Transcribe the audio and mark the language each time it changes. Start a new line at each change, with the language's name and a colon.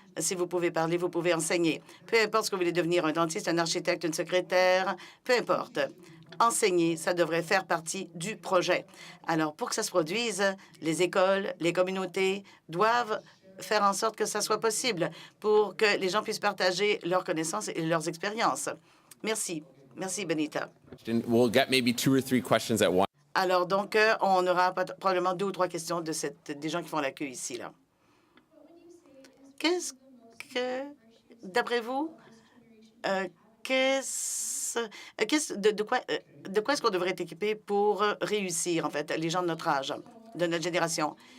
French: Si vous pouvez parler, vous pouvez enseigner. Peu importe ce que vous voulez devenir, un dentiste, un architecte, une secrétaire, peu importe. Enseigner, ça devrait faire partie du projet. Alors, pour que ça se produise, les écoles, les communautés doivent faire en sorte que ça soit possible pour que les gens puissent partager leurs connaissances et leurs expériences. Merci. Merci, Benita.
English: we'll get maybe 2 or 3 questions at once.
French: Alors, donc, on aura probablement 2 ou 3 questions des gens qui font la queue ici, là. Qu'est-ce que, d'après vous, de quoi est-ce qu'on devrait être équipé pour réussir, en fait, les gens de notre âge, de notre génération?